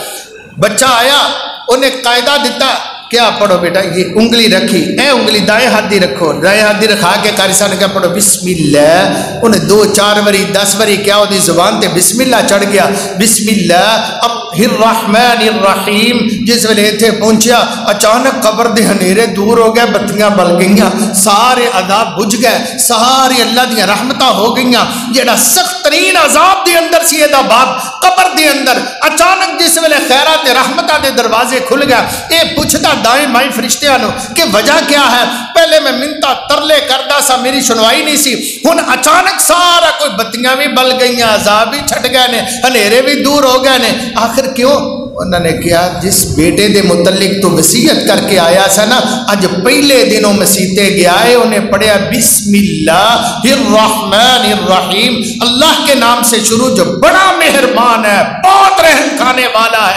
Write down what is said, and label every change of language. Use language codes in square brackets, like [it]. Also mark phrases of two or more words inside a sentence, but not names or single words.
[pa] بچہ آیا انہیں قاعدہ دیتا، کیا پڑھو بیٹا، یہ انگلی رکھی، اے انگلی دائیں ہاتھ دی رکھو، دائیں ہاتھ دی رکھا کے قاری صاحب نے کیا پڑھو [ar] بسم اللہ، [pa] انہیں 2 4 وری 10 وری کیا ہو دی زبان تے بسم اللہ چڑھ گیا، [ar] بسم اللہ الرحمن الرحیم۔ [pa] جس ویلے تھے پہنچیا اچانک قبر دے ہنیرے دور ہو گئے، بتیاں بل گئیاں، سارے عذاب بجھ گئے، ساری اللہ دی رحمتاں ہو گئیاں۔ جیڑا سخت ترین عذاب دے اندر سی دا باپ قبر دے اندر اچانک جس ویلے خیرات رحمتاں دے دروازے کھل گیا، اے پوچھتا دائیں بائیں فرشتیاں نو کہ وجہ کیا ہے؟ پہلے میں منتا ترلے کردا سا میری سنوائی نہیں سی، ہن اچانک سارا کوئی بتیاں بھی بل گئیاں، عذاب بھی چھٹ گئے نے، ہنیرے بھی دور ہو گئے نے۔ آخر کیوں؟ انہوں نے کیا جس بیٹے دے متعلق تو وصیت کر کے آیا سا نا، اج پہلے دنوں مسیتے گیا ہے، انہیں پڑھیا [ar] بسم اللہ الرحمن الرحیم، [ur] اللہ کے نام سے شروع جو بڑا مہربان ہے، بہت رحم کھانے والا ہے۔